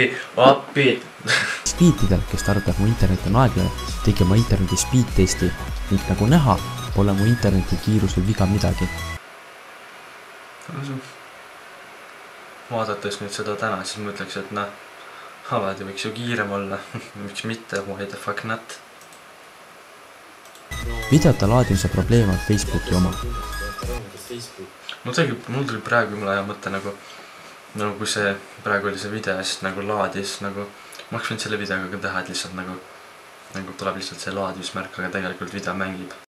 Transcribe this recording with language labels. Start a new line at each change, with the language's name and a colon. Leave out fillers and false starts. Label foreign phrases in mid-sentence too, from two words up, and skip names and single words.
Estonian: Speedidel, kes arvab, et mu internet on aeglane, tegi oma interneti speed testi ning nagu näha, pole mu interneti kiirusel viga midagi. Vaadates nüüd seda täna, siis mõtleks, et noh, alati võiks ju kiirem olla. Miks mitte,
English: why the fuck not?
Estonian: Videote laadimise probleem on Facebooki oma. Mul tuli praegu jumala hea mõte nagu kui see praegu oli see video, siis nagu laadis nagu ma oleks võinud selle videoga ka teha, et lihtsalt nagu tuleb lihtsalt see laadimismärk, aga tegelikult video mängib.